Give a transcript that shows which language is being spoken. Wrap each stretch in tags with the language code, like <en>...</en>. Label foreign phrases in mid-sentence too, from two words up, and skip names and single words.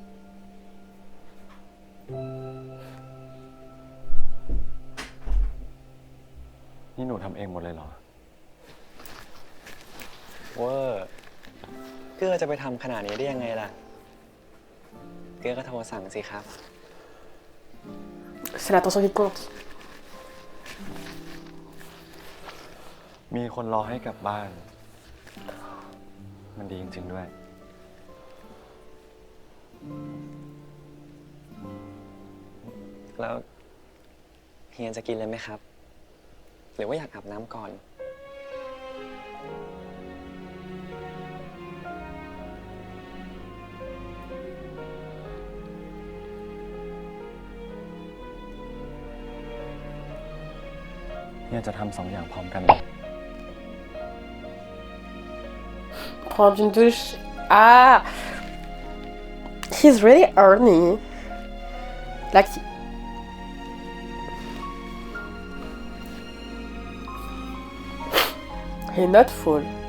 <th>นี่หนูทำเองหมดเลยเหรอ เวอร์เกื้อจะไปทำขนาดนี้ได้ยังไงล่ะ เกื้อก็โทรสั่งสิครับ</th> <fr>C'est l'attention qui compte.</fr> <th>มีคนรอให้กลับบ้าน มันดีจริงๆด้วย แล้วเฮียจะกินเลยไหมครับ หรือว่าอยากอาบน้ำก่อน เนี่ยจะทำ2 อย่างพร้อมกันเลย</th> <fr>Prendre une douche. Ah!</fr> <en>He's really horny. Like... He's not full.</en>